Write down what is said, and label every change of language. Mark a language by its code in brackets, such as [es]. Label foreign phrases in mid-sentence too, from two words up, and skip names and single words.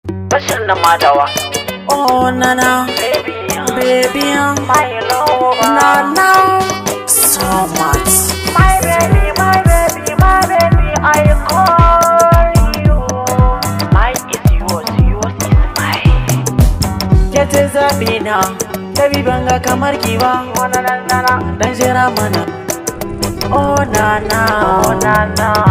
[ha] Bashir na Madawa. [en] Oh, Nana. Baby, Baby, my lover. Nana. So much. My baby, my baby, my baby, I call you. Mine is yours, yours is mine. [ha] Ke ce zaɓi na, baby, ban ga kamar ki ba. Oh, na, na, na, na. Dan jira mana. Oh, Nana. Oh, Nana.